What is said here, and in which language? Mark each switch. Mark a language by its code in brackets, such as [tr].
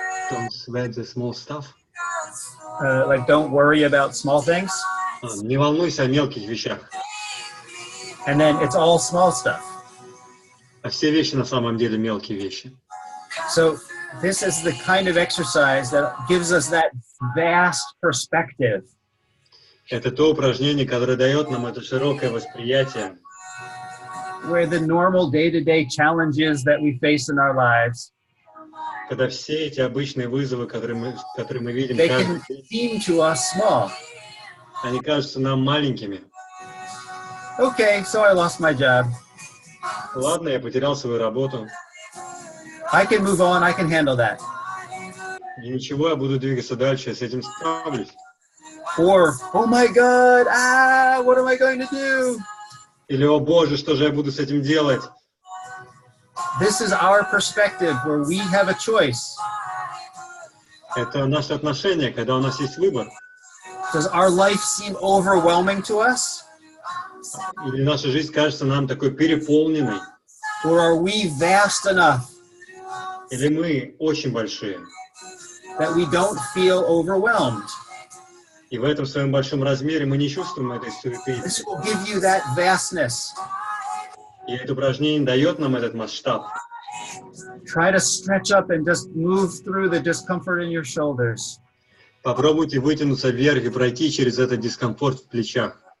[en] Don't sweat the small stuff. Like don't worry about small things. [ru] Не волнуйся о мелких вещах. [en] And then it's all small stuff. [ru] А все вещи на самом деле мелкие вещи. [en] So this is the kind of exercise that gives us that vast perspective. [ru] Это то упражнение, которое дает нам это широкое восприятие, [en] Where the normal day-to-day challenges that we face in our lives, [ru] когда все эти обычные вызовы, которые мы видим [en] they [ru] каждый [en] can [ru] день, [en] seem to us small. [ru] они кажутся нам маленькими. [en] Okay, so I lost my job. [ru] Ладно, я потерял свою работу. [en] I can move on, I can handle that. [ru] И ничего, я буду двигаться дальше, я с этим справлюсь. [en] Or, oh my God, what am I going to do? [ru] Или, о Боже, что же я буду с этим делать? [en] This is our perspective where we have a choice. [ru] Это наше отношение, когда у нас есть выбор. [en] Does our life seem overwhelming to us? [ru] Или наша жизнь кажется нам такой переполненной. [en] Or are we vast enough [ru] Или мы очень большие. [en] that we don't feel overwhelmed? [ru] И в этом своем большом размере мы не чувствуем этой суеты. [en] This will give you that vastness. [ru] И это упражнение дает нам этот масштаб. [en] Try to stretch up and just move through the discomfort in your shoulders. [ru] Попробуйте вытянуться вверх и пройти через этот дискомфорт в плечах.